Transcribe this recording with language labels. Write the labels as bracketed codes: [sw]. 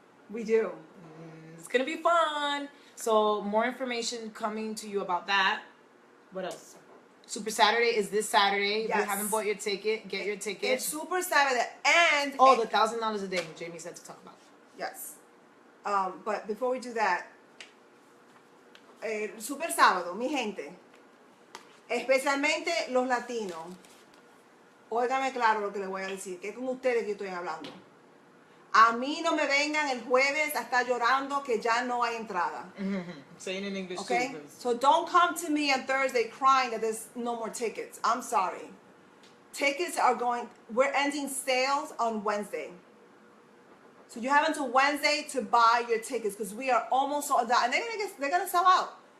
[en] We do. It's gonna be fun. So more information coming to you about that. What else? Super Saturday is this Saturday. Yes. If you haven't bought your ticket, get your ticket. It's Super Saturday and the $1,000 a day. Jamie said to talk about. Yes. But before we do that, [es] Super Sábado, mi gente, especialmente los latinos, óigame claro lo que les voy a decir, que es con ustedes que estoy hablando. A mí no me vengan el jueves a estar llorando que ya no hay entrada. [en] Saying in English, okay? Too, So don't come to me on Thursday crying that there's no more tickets. I'm sorry. Tickets are we're ending sales on Wednesday. So you have until Wednesday to buy your tickets because we are almost sold out. And they're gonna sell out.